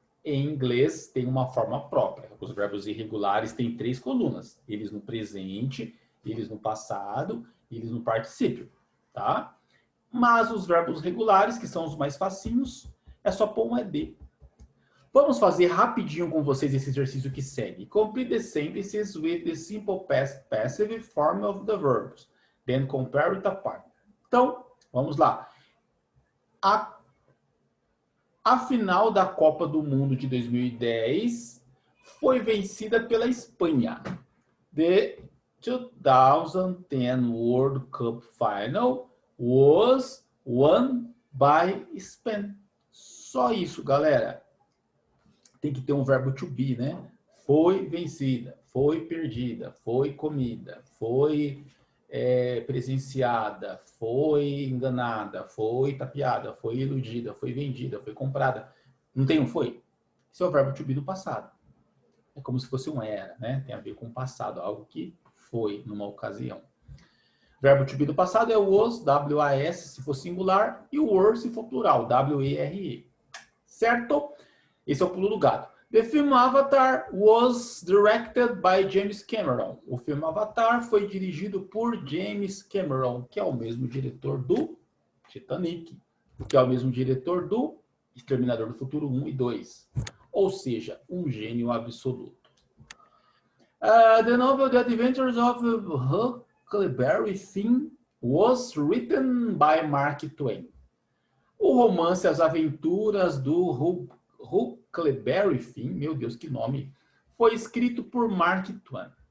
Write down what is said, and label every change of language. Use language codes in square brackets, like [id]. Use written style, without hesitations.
[pt] Em inglês tem uma forma própria. Os verbos irregulares têm 3 colunas. Eles no presente, eles no passado, eles no particípio, tá? Mas os verbos regulares, que são os mais facinhos, é só pôr um ed. Vamos fazer rapidinho com vocês esse exercício que segue. [en] Complete the sentences with the simple past passive form of the verbs. Then compare it apart. [pt] Então, vamos lá. A final da Copa do Mundo de 2010 foi vencida pela Espanha. [en] The 2010 World Cup Final was won by Spain. [pt] Só isso, galera. Tem que ter um verbo to be, né? Foi vencida, foi perdida, foi comida, foi presenciada, foi enganada, foi tapeada, foi iludida, foi vendida, foi comprada. Não tem um foi? Esse é o verbo to be do passado. É como se fosse um era, né? Tem a ver com o passado, algo que foi numa ocasião. Verbo to be do passado é o was, W-A-S, se for singular, e o were, se for plural, W-E-R-E. Certo? Esse é o pulo do gato. [en] The film Avatar was directed by James Cameron. [pt] O filme Avatar foi dirigido por James Cameron, que é o mesmo diretor do Titanic, que é o mesmo diretor do Exterminador do Futuro 1 e 2. ou seja, um gênio absoluto. [en] The novel The Adventures of Huckleberry Finn was written by Mark Twain. [pt] O romance As Aventuras do Huckleberry Finn, meu Deus, que nome, foi escrito por Mark Twain.